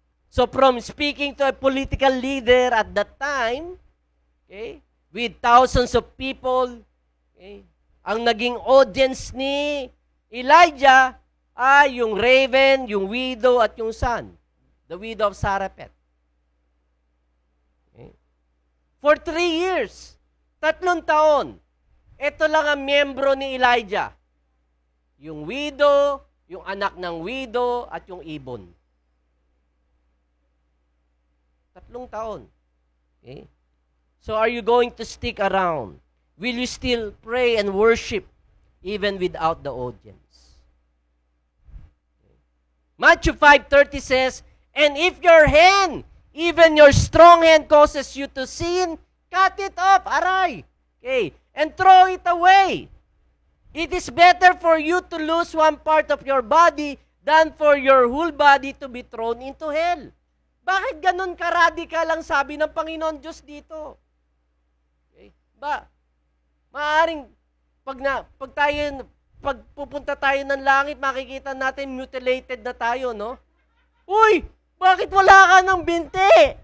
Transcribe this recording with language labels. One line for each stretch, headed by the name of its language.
English: So from speaking to a political leader at that time, okay, with thousands of people, okay,
Filipino: ang naging audience ni Elijah ay yung raven, yung widow, at yung son.
English: The widow of Sarepet. Okay. For 3 years,
Filipino: 3 taon, ito lang ang miyembro ni Elijah. Yung widow, yung anak ng widow, at yung ibon. 3 taon. Okay.
English: So are you going to stick around? Will you still pray and worship even without the audience? Matthew 5:30 says, and if your hand, even your strong hand, causes you to sin, cut it off, aray. Okay, and throw it away. It is better for you to lose one part of your body than for your whole body to be thrown into hell.
Filipino: Bakit ganun ka-radical ang sabi ng Panginoon Diyos dito? Okay. Maaring pag pupunta tayo ng langit, makikita natin mutilated na tayo, no? Uy, bakit wala ka ng binti?